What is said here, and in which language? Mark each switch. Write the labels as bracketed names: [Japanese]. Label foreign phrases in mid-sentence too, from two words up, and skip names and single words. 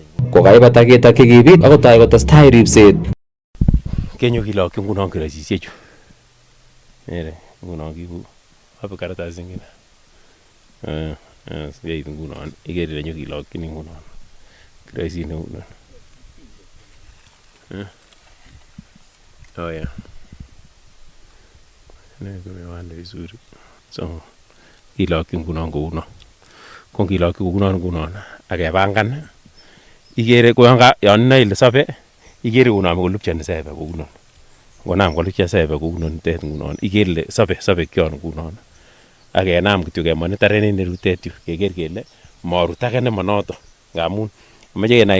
[Kalenjin] kokaibata ketokyi kibit akotoi kotestai ripset kenyo kilokyi ngunon keroisisiechu ngunon kiibu abe karatasit ngine yeit ngunon ikere ile nyokilokyin ngunon keroisit neu non [English] oh yeah [Swahili] kumewanda vizuri [Kalenjin] so kilokyi ngunon kounon ko ngilokyi kounon ngunon akepangan ikere ko yon inoe ile sobe ikere konome kolupchoni sebe kounon ngonam kolupcha sebe kounon tet ngunon ikere ile sobe kyon ngunon akenam kityo kemonitaren en rutet yu keker kele morut ake nemonoto ngamun moche kenai